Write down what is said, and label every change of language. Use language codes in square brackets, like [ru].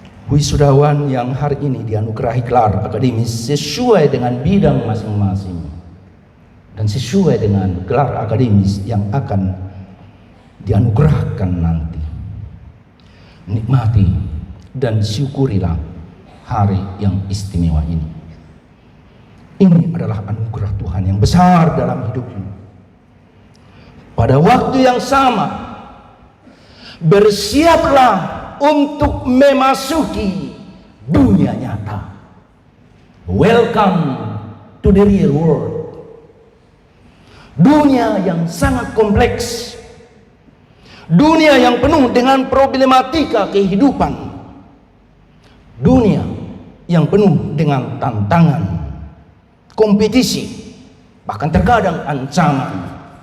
[id] Wisudawan yang hari ini dianugerahi gelar akademis sesuai dengan bidang masing-masing dan sesuai dengan gelar akademis yang akan dianugerahkan nanti, nikmati dan syukurilah hari yang istimewa ini. Ini adalah anugerah Tuhan yang besar dalam hidupmu. Pada waktu yang sama, bersiaplah untuk memasuki dunia nyata. [en] Welcome to the real world. [id] Dunia yang sangat kompleks. Dunia yang penuh dengan problematika kehidupan. Dunia yang penuh dengan tantangan, kompetisi, bahkan terkadang ancaman.